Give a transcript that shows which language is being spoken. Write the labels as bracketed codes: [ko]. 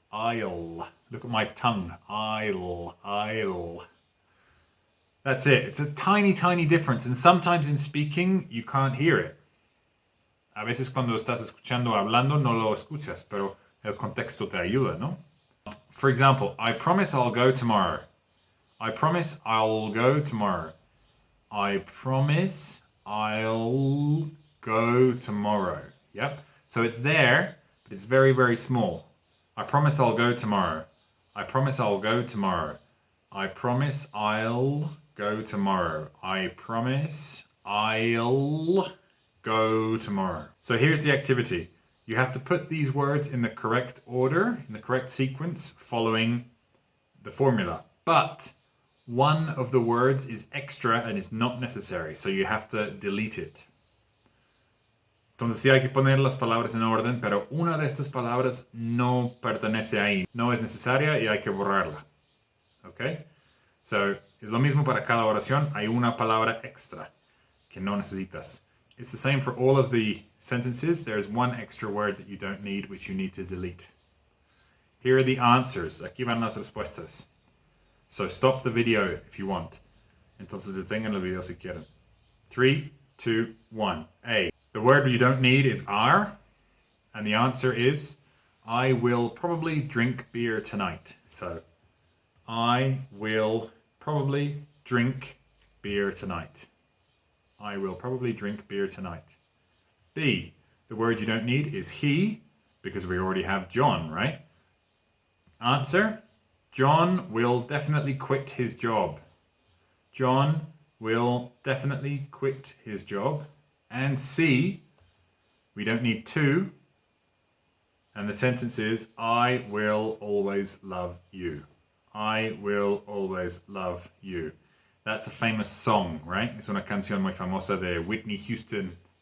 [en] Look at my tongue. I'll. That's it. It's a tiny, tiny difference. And sometimes in speaking, you can't hear it. [es] A veces cuando estás escuchando hablando, no lo escuchas, pero el contexto te ayuda, ¿no? [en] For example, I promise I'll go tomorrow. I promise I'll go tomorrow. I promise I'll go tomorrow. Yep. So it's there, but it's very, very small. I promise I'll go tomorrow. I promise I'll go tomorrow. I promise I'll go tomorrow. I promise I'll go tomorrow. So here's the activity. You have to put these words in the correct order, in the correct sequence, following the formula. But one of the words is extra and is not necessary, so you have to delete it. [es] Entonces sí hay que poner las palabras en orden, pero una de estas palabras no pertenece ahí. No es necesaria y hay que borrarla. ¿Ok? So, es lo mismo para cada oración. Hay una palabra extra que no necesitas. [en] It's the same for all of the sentences. There's one extra word that you don't need, which you need to delete. Here are the answers. [es] Aquí van las respuestas. [en] So stop the video if you want. Entonces detengan el video si quieren. 3, 2, 1. A. The word you don't need is are. And the answer is, I will probably drink beer tonight. So, I will probably drink beer tonight. I will probably drink beer tonight. B. The word you don't need is he, because we already have John, right? Answer. John will definitely quit his job. John will definitely quit his job. And C, we don't need to. And the sentence is, I will always love you. I will always love you. That's a famous song, right? [es] Es una canción muy famosa de Whitney Houston.